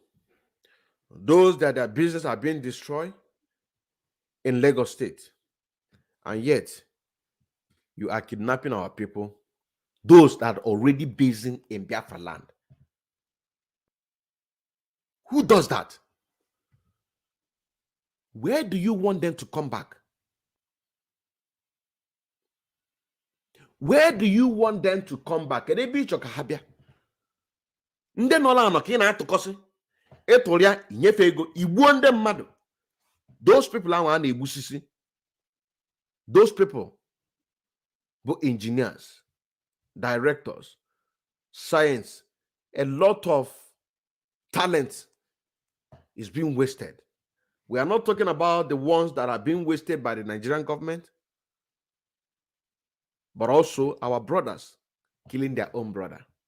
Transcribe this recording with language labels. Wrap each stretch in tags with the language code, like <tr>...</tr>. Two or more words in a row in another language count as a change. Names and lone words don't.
<en>Those that their business are being destroyed in Lagos State, and yet you are kidnapping our people, those that are already basing in Biafra land. Who does that? Where do you want them to come back? Where do you want them to come back?</en> <ig>Ndị nọ la ka ị na-atụkọsị ịtụrụ ya inyefe ego igbuo ndị mmadụ.</ig> <en>Those people</en> <ig>ahụ a na-egbusisi,</ig> <en>those people bụ engineers, directors, science, a lot of talent is being wasted. We are not talking about the ones that are being wasted by the Nigerian government, but also our brothers killing their own brother.</en>